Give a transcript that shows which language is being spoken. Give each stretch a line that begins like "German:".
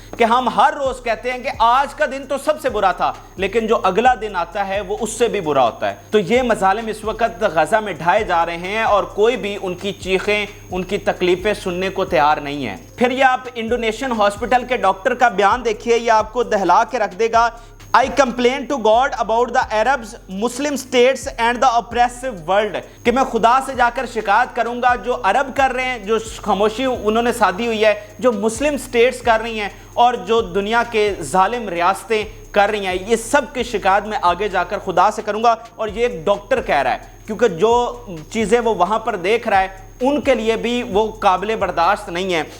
Urdu: کہ ہم ہر روز کہتے ہیں کہ آج کا دن تو سب سے برا تھا لیکن جو اگلا دن آتا ہے وہ اس سے بھی برا ہوتا ہے. تو یہ مظالم اس وقت غزہ میں ڈھائے جا رہے ہیں اور کوئی بھی ان کی چیخیں، ان کی تکلیفیں سننے کو تیار نہیں ہے. پھر یہ آپ انڈونیشین ہاسپٹل کے ڈاکٹر کا بیان دیکھیے، یہ آپ کو دہلا کے رکھ دے گا.
English: I complain to God about the Arabs, Muslim states and the oppressive world.
Urdu: کہ میں خدا سے جا کر شکایت کروں گا جو عرب کر رہے ہیں، جو خاموشی انہوں نے سادھی ہوئی ہے، جو مسلم سٹیٹس کر رہی ہیں اور جو دنیا کے ظالم ریاستیں کر رہی ہیں، یہ سب کی شکایت میں آگے جا کر خدا سے کروں گا. اور یہ ایک ڈاکٹر کہہ رہا ہے کیونکہ جو چیزیں وہ وہاں پر دیکھ رہا ہے ان کے لیے بھی وہ قابل برداشت نہیں ہے.